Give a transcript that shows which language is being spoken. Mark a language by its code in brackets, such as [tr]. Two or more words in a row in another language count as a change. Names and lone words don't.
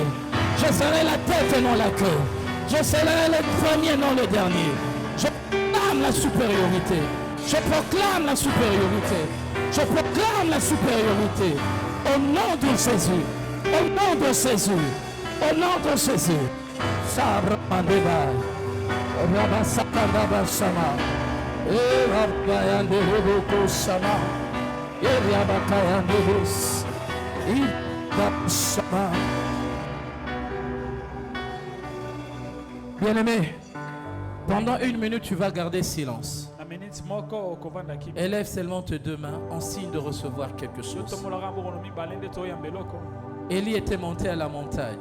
[fr] Je serai la tête et non la queue. Je serai le premier, non le dernier. Je proclame la supériorité. Je proclame la supériorité. Je proclame la supériorité. Au nom de Jésus. Au nom de Jésus. Au nom de Jésus. Sabre Mandeba. Rabasakandaba Sama. Rabayandebo Sama. Rabakayandebos. Sama. Bien-aimé, pendant 1 minute, tu vas garder silence. Élève seulement tes 2 mains en signe de recevoir quelque chose. Élie était monté à la montagne.